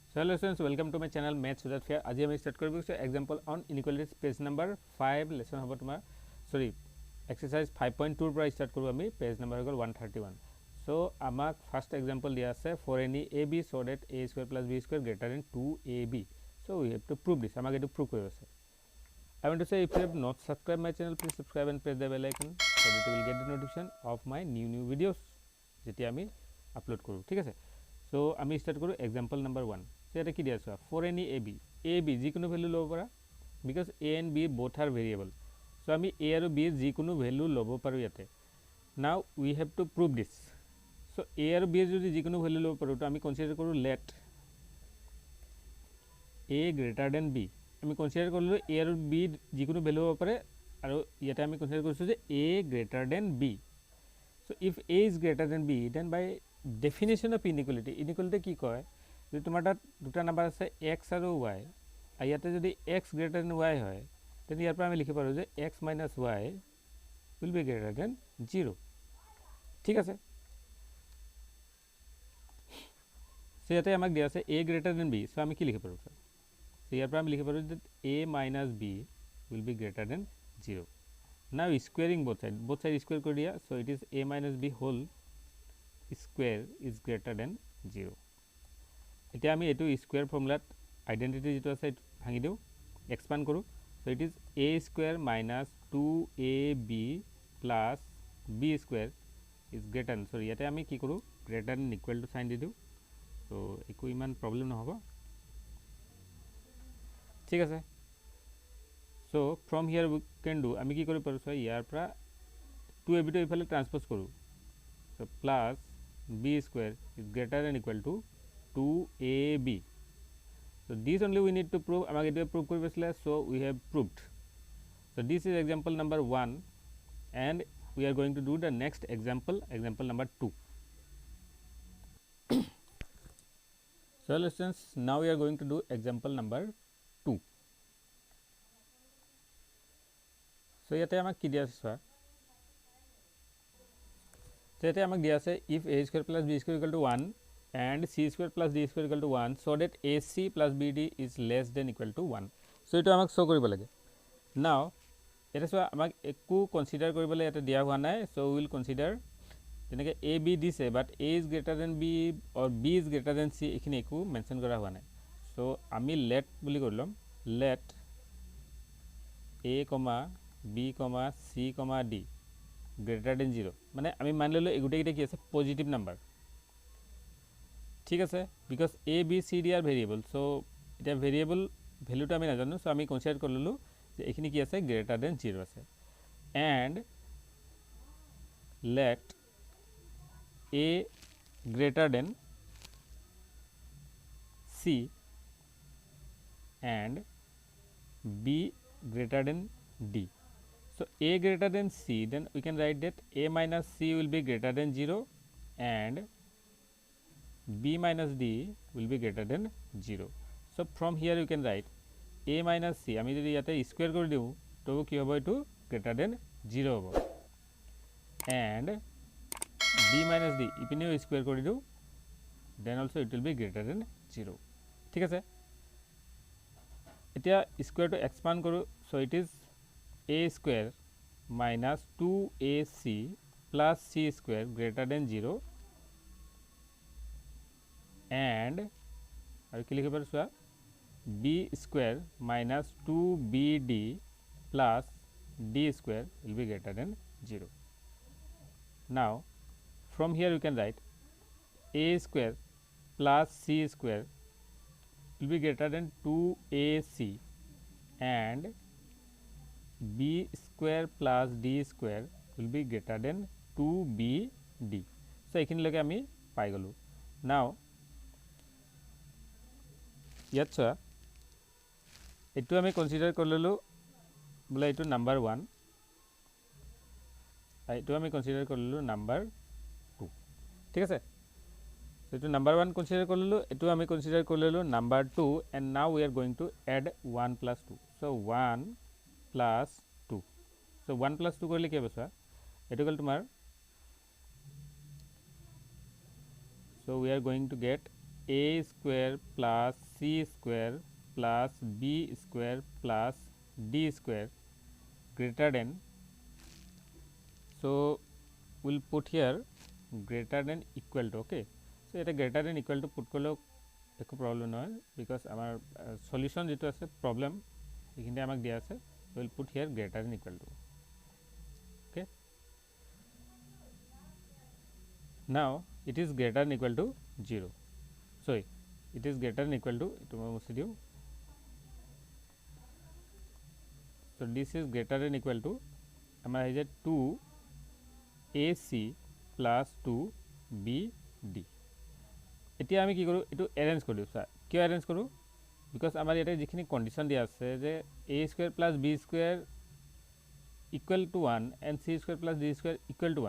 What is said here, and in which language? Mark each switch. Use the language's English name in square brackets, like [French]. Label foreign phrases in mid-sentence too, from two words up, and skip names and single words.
[English] So hello students, welcome to my channel Maths Without Fear. [Assamese] আজি আমি start কৰিব গৈছো [English] example on inequalities page number 5 lesson [Assamese] হ'ব তোমাৰ sorry exercise 5.2 ৰ পৰা start কৰো আমি [English] page number [Assamese] হৈ গল 131. [English] So আমাক first example [Assamese] দিয়া আছে [English] for any ab so that a square plus b square greater than 2ab. So we have to prove this. [Assamese] আমাক এটো prove কৰিব আছে. [English] I want to say if you have not subscribed my channel, please subscribe and press the bell icon so that you will get the notification of my new videos [Assamese] যেতি আমি আপলোড কৰো ঠিক আছে. [English] So আমি start কৰো example number 1. So [Assamese] এটা কি দিয়া আছে [English] for any ab [Assamese] যিকোনো ভ্যালু লব পাৰা [English] because a and b both are variable. [Assamese] So আমি a আৰু b যিকোনো ভ্যালু লব পাৰো ইয়াতে. [English] Now we have to prove this. [Assamese] So a আৰু b যদি যিকোনো ভ্যালু লব পাৰো তো আমি কনসিডার কৰো [English] let a greater than b. [Assamese] আমি কনসিডার করলো a আৰু b যিকোনো ভ্যালু হ'ব পাৰে আৰু ইয়াতে আমি কনসিডার কৰিছো যে [English] a greater than b. So if a is greater than b, then by definition of inequality [Assamese] কি কয় যে তোমাৰ তাত দুটা নাম্বার আছে x আৰু y আৰু ইয়াতে যদি [English] x greater than y [Assamese] হয় তেন ইয়াৰ পৰা আমি লিখি পাৰো যে [English] x minus y will be greater than 0 [Assamese] ঠিক আছে. সো ইয়াতে আমাক দিয়া আছে [English] a greater than b. [Assamese] সো আমি কি লিখি পাৰো স্যার সো ইয়াৰ পৰা আমি লিখি পাৰো যে [English] a minus b will be greater than 0. Now squaring both side [Assamese] square কৰি দিয়া. [English] So it is a minus b whole square is greater than 0. [Assamese] এতিয়া আমি এটো স্কয়ার ফর্মুলাত আইডেন্টিটি যেটো আছে ভাঙি দিও এক্সপান্ড কৰো. [English] So it is a square minus 2ab plus b square is greater than, sorry [Assamese] ইয়াতে আমি কি কৰো [English] greater than equal to [Assamese] সাইন দি দিও. So একো ইমান প্রবলেম নহব ঠিক আছে. [English] So from here we can do [Assamese] আমি কি কৰিব পাৰো so ইয়াৰ পৰা 2ab to ইফালে ট্রান্সপোজ কৰো. [English] So plus b square is greater than equal to 2ab. So this only we need to prove. [Assamese] আমাক এটো prove কৰিব আছিল. [English] So we have proved. So this is example number 1 and we are going to do the next example number 2. So lessons, now we are going to do example number 2. So [Assamese] ইয়াতে আমাক কি দিয়া আছে স্যার [English] so [Assamese] ইয়াতে আমাক দিয়া আছে [English] if a square plus b square equal to 1 and c square plus d square equal to 1 so that ac plus bd is less than equal to 1. [Assamese] So এটো আমাক শো কৰিব লাগে. [English] Now এটা [Assamese] সো আমাক একু কনসিডার কৰিবলৈ এটা দিয়া হোৱা নাই. [English] So we will consider [Assamese] তেনেকে a b দিছে [English] but a is greater than b or b is greater than c [Assamese] এখিনি একু মেনশন কৰা হোৱা নাই. So আমি let বুলি কৰিলম [English] let a, b, c, d greater than 0 [Assamese] মানে আমি মান ললো এগুটে গিটা কি আছে পজিটিভ নাম্বার ঠিক আছে [English] because a b c d are variable. [Assamese] So এটা ভেরিয়েবল ভ্যালুটা আমি না জানো. সো আমি কনসিডার করললো যে এখানে কি আছে [English] greater than 0 [Assamese] আছে [English] and let a greater than c and b greater than d. So a greater than c, then we can write that a minus c will be greater than 0 and b minus d will be greater than 0. So from here you can write a minus c [Assamese] আমি যদি ইয়াতে স্কয়ার কৰি দিও তো কি হ'ব [English] এটো greater than 0 হ'ব and b minus d [Assamese] ইপিনেও স্কয়ার কৰি দিও [English] then also it will be greater than 0 [Assamese] ঠিক আছে. এতিয়া [English] square to expand [Assamese] কৰো. [English] So it is a square minus 2ac plus c square greater than 0 and [Assamese] আৰু কি লিখিব পাৰো [English] b square minus 2bd plus d square will be greater than 0. Now from here you can write a square plus c square will be greater than 2ac and b square plus d square will be greater than 2bd. [Assamese] So এখানে লগে আমি পাই গলো. Now ইয়াত এটো আমি কনসিডার করললো বলে এটো নাম্বার 1 এটো আমি কনসিডার করললো নাম্বার 2 ঠিক আছে. So এটো নাম্বার 1 কনসিডার করললো এটো আমি কনসিডার করললো নাম্বার 2 [English] and now we are going to add 1 plus 2. So 1 plus 2. So 1 plus 2 [Assamese] করলে কি হবে স্যার এটো গল তোমার [English] so we are going to get a a square plus c square plus b square plus d square greater than, so we'll put here greater than equal to. [Assamese] Okay, so এটা [English] greater than equal to put [Assamese] করলেও একো প্রবলেম নহয়, বিকজ আমাৰ সলিউশন যেটো আছে প্রবলেম এইখিনি আমাক দিয়া আছে, [English] we'll put here greater than equal to. Okay, now it is greater than equal to 0. Sorry, it is greater than equal to, [Assamese] eto মই মুছি দিও. [English] So this is greater than equal to [Assamese] আমাৰ এই যে [English] 2ac plus 2bd. [Assamese] এতিয়া আমি কি কৰোঁ, এইটো এৰেঞ্জ কৰি দিওঁ. স্যাৰ কিয় এৰেঞ্জ কৰোঁ, বিকজ আমাৰ ইয়াতে যিখিনি কণ্ডিশ্যন দিয়া আছে যে [English] a square plus b square equal to 1 [Assamese] and c square plus d square equal to 1.